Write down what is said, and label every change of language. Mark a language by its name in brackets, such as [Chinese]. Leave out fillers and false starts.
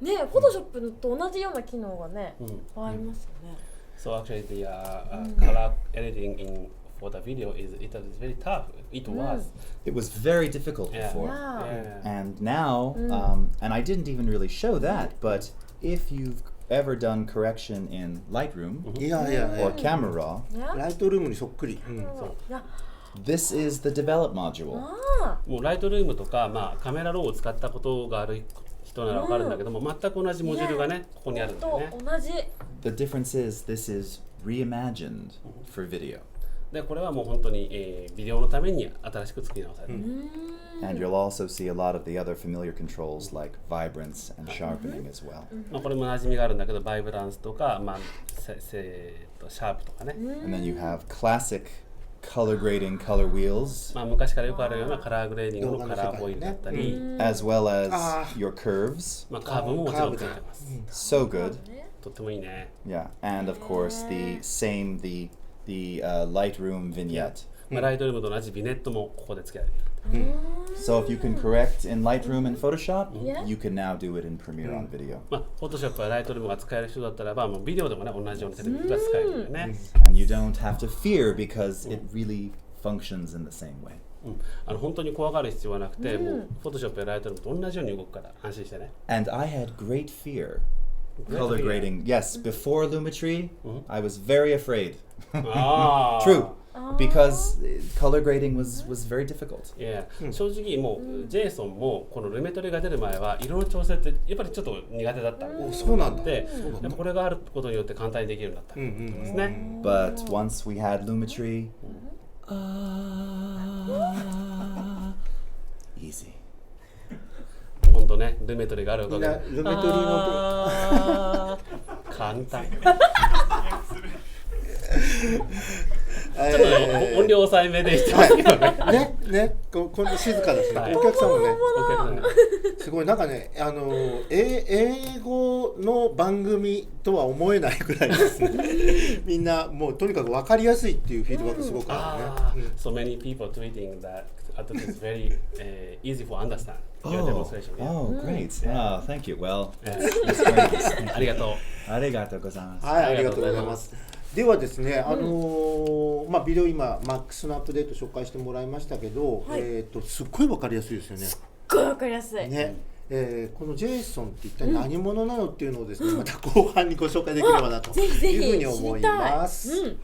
[Japanese] ね、フォトショップと同じような機能がね、ありますよね。 [English] So actually the color editing for the video is very tough. It was. It was very difficult before. And now, and I didn't even really show that, but if you've ever done correction in Lightroom or Camera Raw, [Japanese] ライトルームにそっくり。 [English] this is the develop module. [Japanese] もうライトルームとか、カメラローを使ったことがある人ならわかるんだけども、全く同じモジュールがね、ここにあるんだよね。同じ。 [English] The difference is this is reimagined for video. [Japanese] で、これはもう本当に、ビデオのために新しく作り直される。 [English] And you'll also see a lot of the other familiar controls like vibrance and sharpening as well. [Japanese] これも馴染みがあるんだけど、バイブランスとか、シャープとかね。 [English] And then you have classic color grading color wheels. [Japanese] 昔からよくあるようなカラーグレーディングのカラーホイールだったり、 [English] as well as your curves. [Japanese] カーブももちろんついてます。 [English] So good. [Japanese] とってもいいね。 [English] Yeah, and of course the Lightroom vignette. [Japanese] ライトルームと同じビネットもここで付けられる。 [English] So if you can correct in Lightroom and Photoshop, you can now do it in Premiere on video. [Japanese] Photoshop やライトルームが使える人だったらば、もうビデオでもね、同じようにテレビが使えるよね。 [English] And you don't have to fear because it really functions in the same way. [Japanese] 本当に怖がる必要はなくて、もう Photoshop やライトルームと同じように動くから安心してね。 [English] And I had great fear. Color grading. Yes, before Lumetri, I was very afraid. True. Because color grading was very difficult. Yeah. [Japanese] 正直もうジェイソンもこのルメトリが出る前は色の調整ってやっぱりちょっと苦手だった。そうなんだ。で、これがあることによって簡単にできるようになったですね。 [English] But once we had Lumetri, easy. [Japanese] 本当ね、ルメトリがあるおかげで。ルメトリの簡単。ちょっと音量抑えめでしてますけどね。こん静かだし、お客さんもね。すごいなんかね、英語の番組とは思えないぐらいですね。みんなもうとにかく分かりやすいっていうフィードバックすごくあるね。 [English] So many people tweeting that it is very easy for understand your demonstration. Oh, great. Oh, thank you. Well, that's great. [Japanese] ありがとう。ありがとうございます。はい、ありがとうございます。ではですね、ビデオ今マックスのアップデート紹介してもらいましたけど、すっごい分かりやすいですよね。すっごい分かりやすい。ね、このジェイソンって一体何者なのっていうのをですね、また後半にご紹介できればなというふうに思います。